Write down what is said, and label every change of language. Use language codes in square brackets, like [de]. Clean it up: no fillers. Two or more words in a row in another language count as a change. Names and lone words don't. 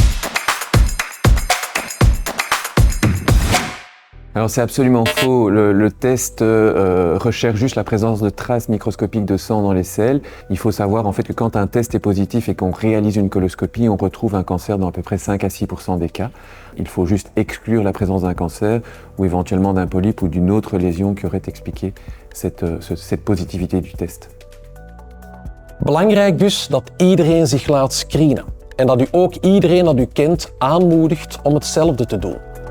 [fr] Alors c'est absolument faux, le test recherche juste la présence de traces microscopiques de sang dans les selles. Il faut savoir en fait que quand un test est positif et qu'on réalise une coloscopie, on retrouve un cancer dans à peu près 5 à 6% des cas. Il faut juste exclure la présence d'un cancer ou éventuellement d'un polype ou d'une autre lésion qui aurait expliqué cette positivité du test. [nl] Belangrijk dus dat iedereen zich laat screenen en dat u ook iedereen dat u kent aanmoedigt om hetzelfde te doen.